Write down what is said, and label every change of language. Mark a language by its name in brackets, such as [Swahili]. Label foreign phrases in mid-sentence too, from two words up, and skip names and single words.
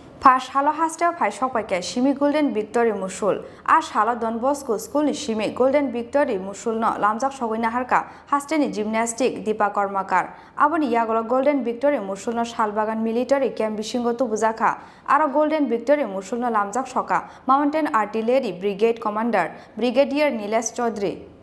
[Kok Borok] First halo hostel phai sokpaike Shimi Golden Victory Musul as halo Don Bosco School ni Shimi Golden Victory Musul no lamjak sogoina harka hostel ni gymnastic Deepa Kormakar aboni yagolo Golden Victory Musul no Shalbagan [English] military camp [Kok Borok] bisingo tu bujaka aro Golden Victory Musul no lamjak soka Mountain Artillery Brigade Commander Brigadier Nilesh Chaudhary